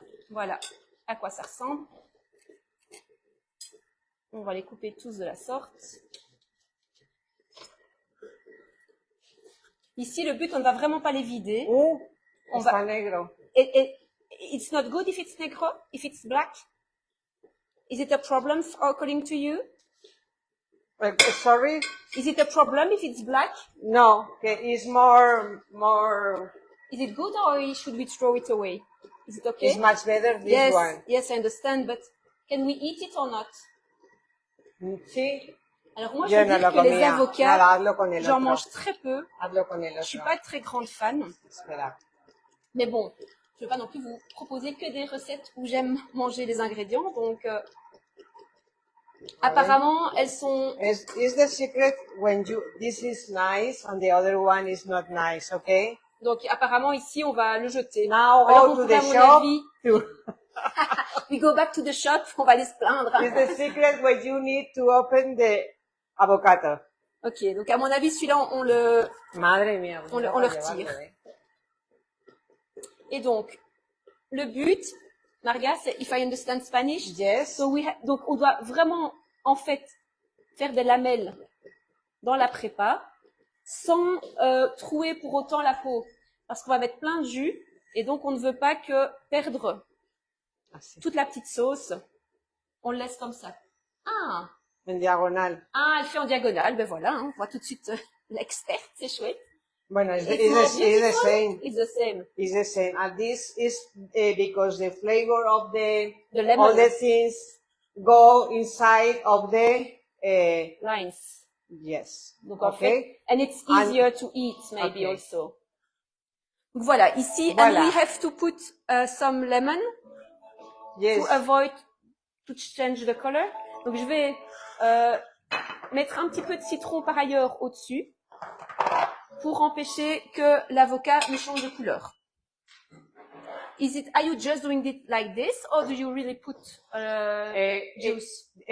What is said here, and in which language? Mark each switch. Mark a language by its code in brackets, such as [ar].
[fr] Voilà à quoi ça ressemble. On va les couper tous de la sorte. Ici, le but, on ne va vraiment pas les vider. On va negro. [en] It's not good if it's negro, if it's black. Is it a problem according to you? Sorry? Is it a problem if it's black? No, it's more. Is it good or should we throw it away? Is it okay? It's much better this one. Yes, I understand, but can we eat it or not? [es] Sí. [fr] Alors moi, je veux dire que les avocats, j'en mange très peu. Je suis pas très grande fan. Mais bon, je ne veux pas non plus vous proposer que des recettes où j'aime manger les ingrédients. Donc, apparemment, elles sont... [en] Is the secret when this is nice and the other one is not nice, okay? [fr] Donc, apparemment, ici, on va le jeter. [en] Now go to the shop. We go back to the shop, [fr] on va aller se plaindre. [en] Is the secret when you need to open the avocado. [fr] Ok, donc à mon avis, celui-là, on le retire. Et donc, le but, Marga, c'est [en] if I understand Spanish. Yes. [fr] Donc, on doit vraiment, en fait, faire des lamelles dans la prépa sans trouer pour autant la peau. Parce qu'on va mettre plein de jus et donc on ne veut pas que perdre toute la petite sauce. On le laisse comme ça. Ah! En diagonale. Ah, elle fait en diagonale. Ben voilà, hein, on voit tout de suite l'experte, c'est chouette. [en] Bueno, it's the same. It's the same. It's the same. And this is because the flavor of the lemon. All the things go inside of the lines. Yes. [fr] Donc, okay. [en] And it's easier to eat, maybe also. [fr] Donc voilà, ici, [en] and we have to put some lemon to avoid to change the color. [fr] Donc je vais mettre un petit peu de citron par ailleurs au-dessus pour empêcher que l'avocat ne change de couleur. [en] Are you just doing it like this or do you really put juice?